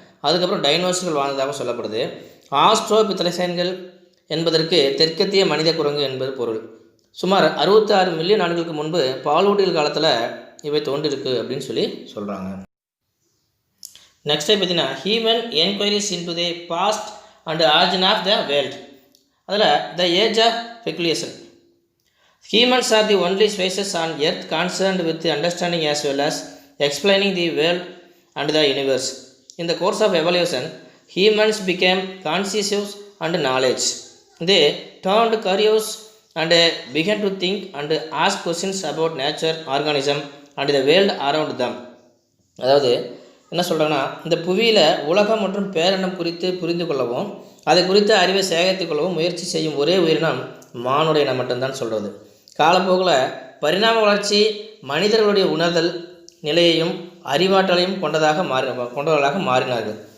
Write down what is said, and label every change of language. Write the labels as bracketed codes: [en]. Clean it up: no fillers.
[ta] அதுக்கப்புறம் டைனோசர்கள் வாழ்ந்ததாக சொல்லப்படுது. ஆஸ்ட்ரோபித்தலைசைன்கள் என்பதற்கு தெற்கத்திய மனித குரங்கு என்பது பொருள். சுமார் 66 மில்லியன் ஆண்டுகளுக்கு முன்பு பாலூட்டியல் காலத்தில் இவை தோன்றிருக்கு அப்படின்னு சொல்லி சொல்கிறாங்க. [en] Next பார்த்தீங்கன்னா human enquiries into the past and origin of the world. அதில் the age of speculation. Humans are the only species on earth concerned with the understanding as well as explaining the world and the universe. In the course of evolution, humans became conscious and knowledge. They turned curious and began to think and ask questions about nature, organism and the world around them. [ta] அதாவது என்ன சொல்கிறாங்கன்னா, இந்த புவியில் உலகம் மற்றும் பேரினம் குறித்து புரிந்து கொள்ளவும் அதை குறித்த அறிவை சேகரித்துக் கொள்ளவும் முயற்சி செய்யும் ஒரே உயிரினம் மானுட இனம் மட்டும்தான் சொல்கிறது. காலப்போக்கில் பரிணாம வளர்ச்சி மனிதர்களுடைய உணர்தல் நிலையையும் அறிவாற்றலையும் கொண்டவர்களாக மாறினார்கள்.